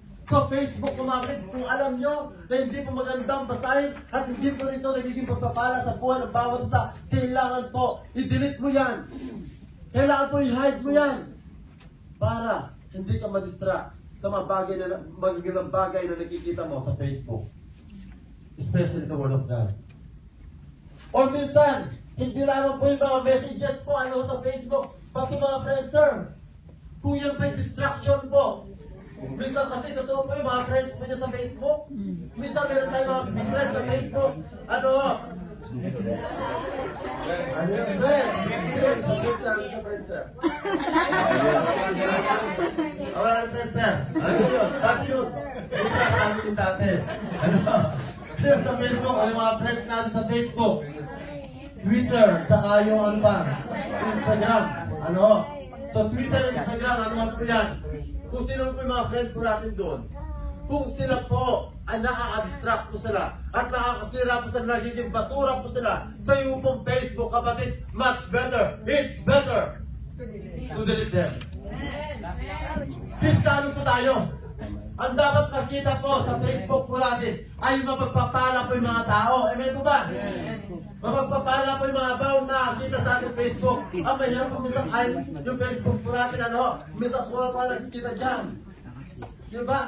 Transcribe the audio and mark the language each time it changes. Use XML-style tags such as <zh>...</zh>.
<tl>Sa Facebook po mga kapatid, kung alam nyo na hindi po magandang basahin at hindi po rito nagiging pagpapala sa buhay ng bawat isa, kailangan po i-delete mo yan. Kailangan po i-hide mo yan. Para hindi ka ma-distract sa mga magagandang bagay na nakikita mo sa Facebook.</tl> <en>Especially the Word of God.</en> <tl>O minsan, hindi lamang po yung mga messages po sa Facebook, pati mga friends, sir. Kung yan may distraction po. Minsan kasi totoo po yung mga friends po niya sa Facebook. Minsan meron tayo mga friends sa Facebook. Ano yung friends? Sige, sa friends, sir. Wala ng friends, sir. Ano yun? Dati yun. May sinasabi yung dati. Yung sa Facebook, ano yung mga friends natin sa Facebook? Twitter, saka yung Instagram. So Twitter, Instagram, ano po yan? Kung sino po yung mga friends po natin doon. Kung sila po ay nakaka-distract po sila at nakakasira po sila, nagiging basura po sila sa yung pong Facebook, kapatid, much better.</tl> <en>It's better to delete them. Kristano po tayo.</en> <tl>Ang dapat makita po sa Facebook po natin ay mapagpapala po yung mga tao. Amen po ba? Mapagpapala po yung mga baong nakakita sa ating Facebook. Ang mahirap po minsan kahit yung Facebook po natin, minsan wala pa nakikita dyan. Diba?</tl>